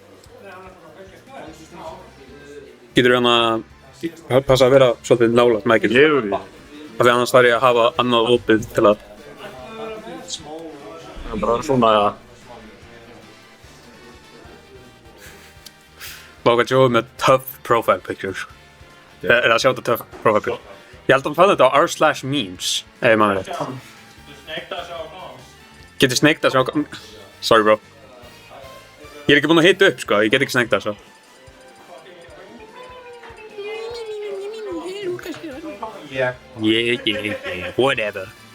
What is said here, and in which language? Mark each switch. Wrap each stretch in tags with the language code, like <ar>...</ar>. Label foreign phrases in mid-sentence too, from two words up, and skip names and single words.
<is>Getur hann að passa að vera svolítið nálægt Michael. Ég er því. Af því annars þarf ég að hafa annað opið til að... Það er bara svona að... Váka Joe með</is> <en>tough profile picture.</en> <is>Eða sjá þetta</is> <en>tough profile picture.</en> <is>Ég held að hann fann þetta á r/memes, ef ég maður rétt. Getur sneikt að sjá...</is> <en>Sorry bro.</en> <is>Ég er ekki búinn að hita upp sko, ég get ekki sneikt að sjá.</is> <en>Yeah, whatever.</en>